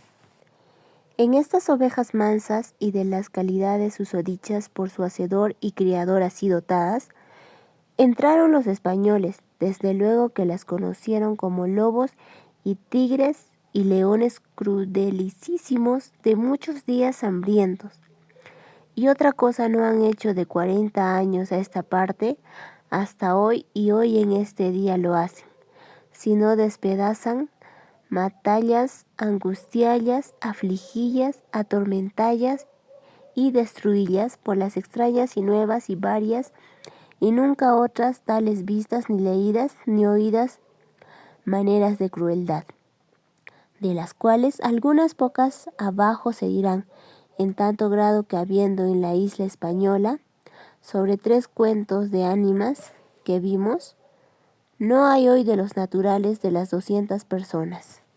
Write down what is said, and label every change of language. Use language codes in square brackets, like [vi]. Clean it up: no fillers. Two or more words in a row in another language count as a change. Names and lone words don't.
[es] En estas ovejas mansas y de las calidades susodichas por su hacedor y criador así dotadas, entraron los españoles, desde luego que las conocieron como lobos y tigres y leones crudelicísimos de muchos días hambrientos. Y otra cosa no han hecho de 40 años a esta parte, hasta hoy y hoy en este día lo hacen, sino despedazan, matallas, angustiallas, afligillas, atormentallas y destruillas por las extrañas y nuevas y varias y nunca otras tales vistas ni leídas ni oídas maneras de crueldad, de las cuales algunas pocas abajo se dirán, en tanto grado que habiendo en la isla española sobre 3 cuentos de ánimas que vimos, no hay hoy de los naturales de las 200 personas.